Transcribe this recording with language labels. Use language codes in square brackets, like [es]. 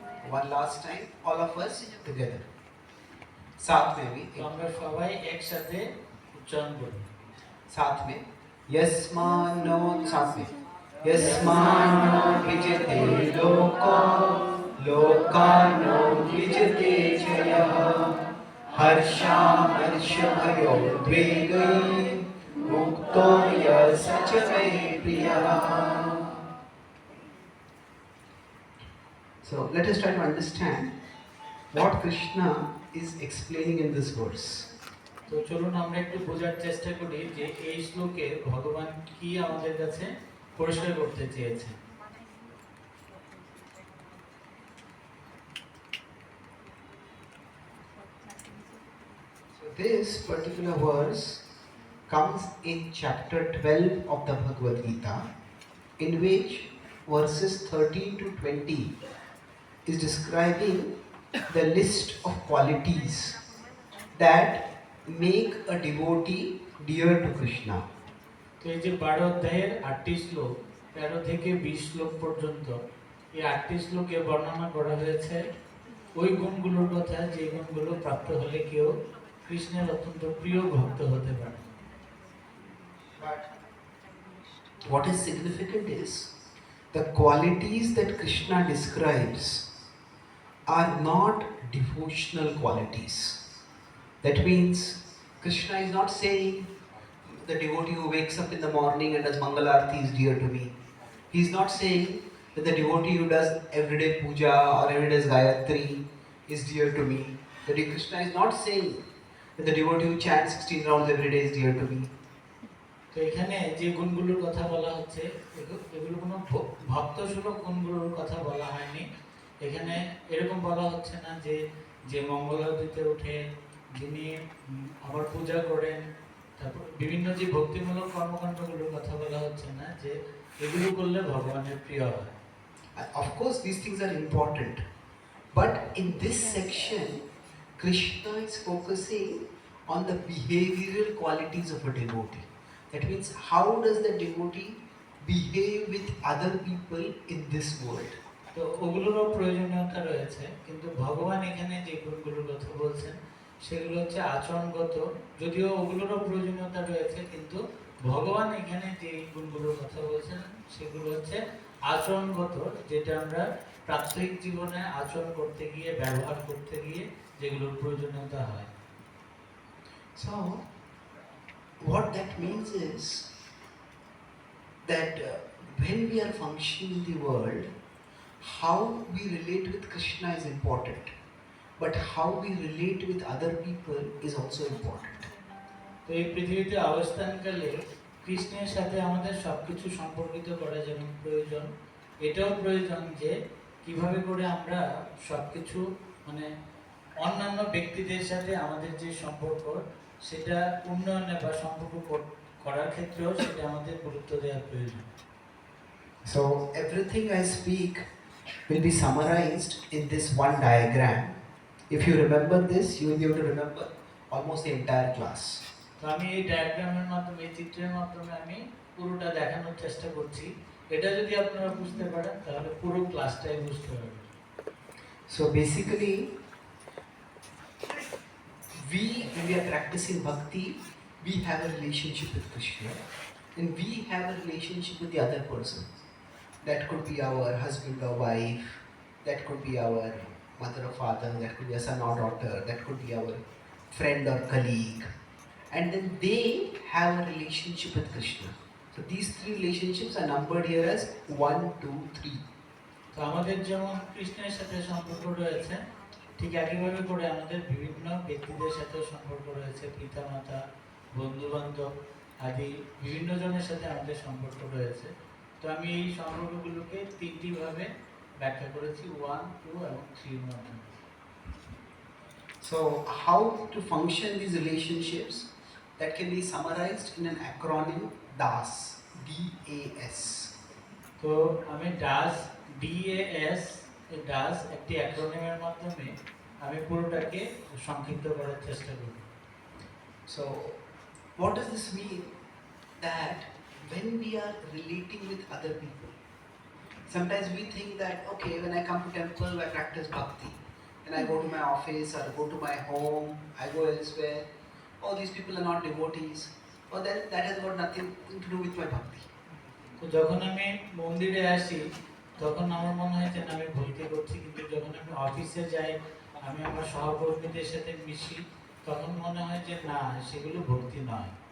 [en] One last time, all of us together. [hi] साथ में भी [bn] তো আমরা সবাই একসাথে উচ্চারণ করি। [hi] साथ में [sa] यस्मानो, साथ में यस्मानो विजते लोको लोकानो विजते चयः हर्षामर्ष भयो द्वेगै मुक्तो यः सच मे प्रियः. [en] So let us try to understand what Krishna is explaining in this verse. [bn] তো চলুন আমরা একটু বোঝার চেষ্টা করি যে এই শ্লোকে ভগবান কি আমাদের কাছে পরিষ্কার করতে চেয়েছে। [en] So this particular verse comes in chapter 12 of the Bhagavad Gita, in which verses 13 to 20 is describing the list of qualities that make a devotee dear to Krishna. [bn] তো এই যে 12 অধ্যায়ের 8টি শ্লোক 13 থেকে 20 শ্লোক পর্যন্ত এই 8টি শ্লোকে বর্ণনা করা হয়েছে ওই গুণগুলোর কথা যে গুণগুলো প্রাপ্ত হলে কেউ কৃষ্ণের অত্যন্ত প্রিয় ভক্ত হতে পারে। [en] But what is significant is the qualities that Krishna describes are not devotional qualities. That means Krishna is not saying the devotee who wakes up in the morning and does Mangal Aarti is dear to me. He is not saying that the devotee who does everyday puja or everyday Gayatri is dear to me. That Krishna is not saying that the devotee who chants 16 rounds every day is dear to me. [bn] তো এখানে যে গুণগুলোর কথা বলা হচ্ছে এগুলো কোনো ভক্ত সুলভ গুণগুলোর কথা বলা হয়নি। এখানে এরকম বলা হচ্ছে না যে যে মঙ্গল আরতিতে উঠে যিনি আবার পূজা করেন তারপর বিভিন্ন যে ভক্তিমূলক কর্মকাণ্ডগুলোর কথা বলা হচ্ছে না যে এগুলো করলে ভগবানের প্রিয় হয়। [en] Of course these things are important, but in this section Krishna is focusing on the behavioral qualities of a devotee. That means how does the devotee behave with other people in this world. [bn] তো ওগুলোরও প্রয়োজনীয়তা রয়েছে, কিন্তু ভগবান এখানে যে গুণগুলোর কথা বলছেন সেগুলো হচ্ছে আচরণগত, যদিও ওগুলোরও প্রয়োজনীয়তা রয়েছে, কিন্তু ভগবান এখানে যে গুণগুলোর কথা বলছেন সেগুলো হচ্ছে আচরণগত, যেটা আমরা প্রাত্যহিক জীবনে আচরণ করতে গিয়ে ব্যবহার করতে গিয়ে যেগুলোর প্রয়োজনীয়তা হয়। [en] So what that means is that when we are functioning in the world, how we relate with Krishna is important, but how we relate with other people is also important. [bn] তো এই পৃথিবীতে অবস্থানকালে কৃষ্ণের সাথে আমাদের সবকিছু সম্পর্কিত করা যেমন প্রয়োজন, এটাও প্রয়োজন যে কিভাবে করে আমরা সবকিছু মানে অন্যান্য ব্যক্তিদের সাথে আমাদের যে সম্পর্ক সেটা উন্নয়নে বা সম্পর্ক করার ক্ষেত্রেও সেটা আমাদের গুরুত্ব দেওয়া প্রয়োজন। [en] So everything I speak will be summarized in this one diagram. If you remember this, you will be able to remember almost the entire class. [bn] তো আমি এই ডায়াগ্রামের মাধ্যমে, এই চিত্রের মাধ্যমে আমি পুরোটা দেখানোর চেষ্টা করছি। এটা যদি আপনারা বুঝতে পারেন তাহলে পুরো ক্লাসটাই বুঝতে পারবেন। [en] So basically, when we are practicing bhakti, we have a relationship with Krishna, and we have a relationship with the other person. That could be our husband or wife, that could be our mother or father, that could be a son or daughter, that could be our friend or colleague. and then they have a relationship with Krishna. So these three relationships are numbered here as 1, 2, 3. [bn] তো আমাদের যেমন কৃষ্ণের সাথে সম্পর্ক রয়েছে, ঠিক একইভাবে করে আমাদের বিভিন্ন ব্যক্তিদের সাথে সম্পর্ক রয়েছে, পিতামাতা, বন্ধু বান্ধব আদি বিভিন্ন জনের সাথে আমাদের সম্পর্ক রয়েছে। তো আমি এই সম্পর্কগুলোকে তিনটি ভাবে ব্যাখ্যা করেছি, 1, 2 এবং 3 এর মাধ্যমে। [en] So how to function these relationships, that can be summarized in an acronym DAS, DAS. [bn] তো আমি ডাস, DAS, এই ডাস একটি অ্যাক্রোনিমের মাধ্যমে আমি পুরোটাকে সংক্ষিপ্ত করার চেষ্টা করি। [en] So what does this mean? That when we are relating with other people, sometimes we think that, okay, when I come to temple, I practice bhakti. When I go to my office or go to my home, I go elsewhere, oh, these people are not devotees. Oh, that has got nothing to do with my bhakti. [bn] তো যখন আমি মন্দিরে আসি তখন আমার মনে হয় যে না, আমি ভক্তি করছি, কিন্তু যখন আমি অফিসে যাই, আমি আমার সহকর্মীদের সাথে মিশি, তখন মনে হয় যে না, সেগুলো ভক্তি নয়।